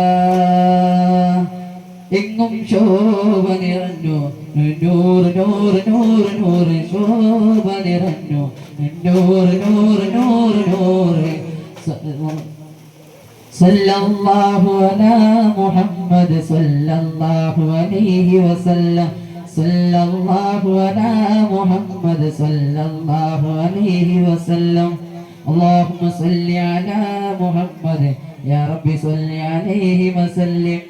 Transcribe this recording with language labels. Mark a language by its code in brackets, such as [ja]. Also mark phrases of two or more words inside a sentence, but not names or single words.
[ml] എങ്ങും ശോഭ നിറഞ്ഞു നൂറ് നൂറ് നൂറ് നൂറ് ശോഭ നിറഞ്ഞു നൂറ് നൂറ് നൂറ് നൂറ് [ar] صلى الله على محمد صلى الله عليه وسلم صلى الله على محمد صلى الله عليه وسلم اللهم صل على محمد يا رب صل عليه وسلم